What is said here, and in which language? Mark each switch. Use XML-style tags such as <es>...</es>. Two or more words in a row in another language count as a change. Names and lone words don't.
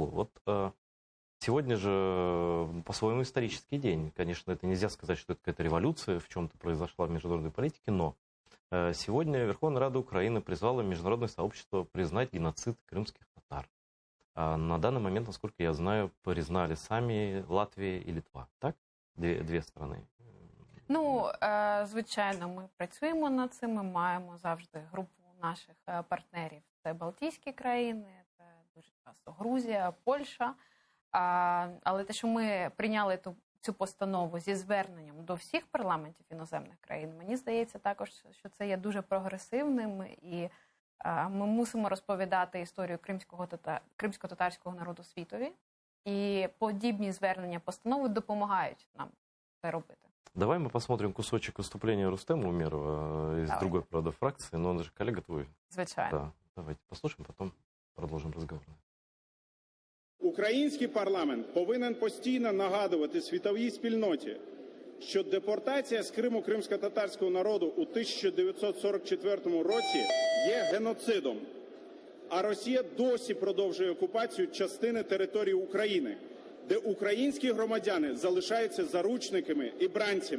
<ru>Вот сегодня же по-своему исторический день. Конечно, это нельзя сказать, что это какая-то революция в чем-то произошла в международной политике, но сегодня Верховная Рада Украины призвала международное сообщество признать геноцид крымских татар. На данный момент, насколько я знаю, признали сами Латвия и Литва.</ru> <uk>Так? Дві страни. Ну, звичайно, ми працюємо над цим. Ми маємо завжди групу наших партнерів. Це Балтійські країни, це дуже часто Грузія, Польща. Але те, що ми прийняли цю постанову зі зверненням до всіх парламентів іноземних країн, мені здається також, що це є дуже прогресивним, і ми мусимо розповідати історію кримсько-татарського народу світові, і подібні звернення постанови допомагають нам це робити.</uk> <ru>Давай мы посмотрим кусочек выступления Рустема Умерова из другой, правда, фракции, но он же коллега твой.</ru> <uk>Звичайно.</uk> <ru>Да, давайте послушаем, потом продолжим разговор.</ru> <uk>Український парламент повинен постійно нагадувати світовій спільноті, що депортація з Криму кримсько-татарського народу у 1944 році є геноцидом, а Росія досі продовжує окупацію частини території України, де українські громадяни залишаються заручниками і бранцями.</uk>